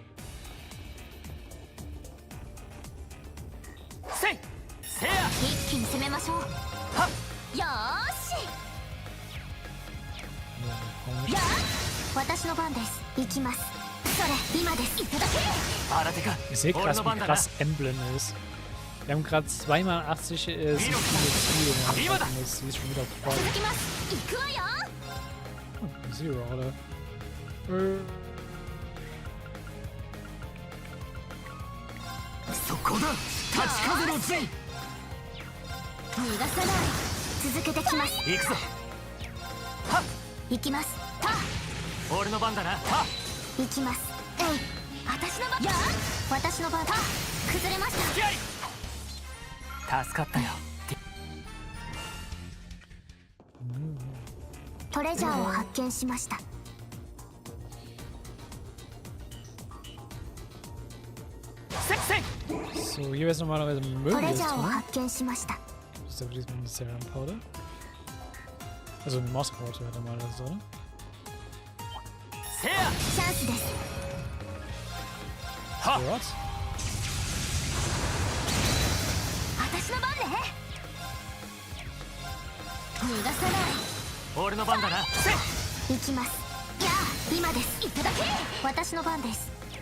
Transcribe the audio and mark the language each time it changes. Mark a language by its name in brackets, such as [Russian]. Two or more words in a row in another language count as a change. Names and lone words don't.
[Japanese] せいせや一気に攻めましょう。はっよーし [German] Ja, komisch. [Japanese] やー私の番です。行きます。それ今です。いただけ。新手か [German] Ich sehe [Japanese] 俺 [German] krass, [Japanese] の [German] wie [Japanese] 番だな [German] krass Emblem ist. Wir haben gerade zweimal 80 Ziele benutzt, die ist schon wieder voll. [Japanese] 続きます。行くわよ。 [German] Zero, oder? [Japanese] そこだ立ち風の陣逃がさない。続けてきます。行くぞはっ行きます。た俺の番だなはっ行きます。えい。私の番。やー私の番。た崩れました。やり助かったよトレジャーを発見しました。せっせい [German] So, hier wäre es normalerweise [Japanese] ト [German] möglich. [Japanese] レジャーを [German] Ne? [Japanese] 発見しました。 [German] Das ist aber diesmal eine [English] Serum Powder. [German] Also eine [English] Mouse Powder [German] wäre normalerweise, oder? [Japanese] せやチャンスです。はっ [English] What? [Japanese] 私の番ね。逃がさない。俺の番だなせい行きます。やあ今です。いただけ。私の番です。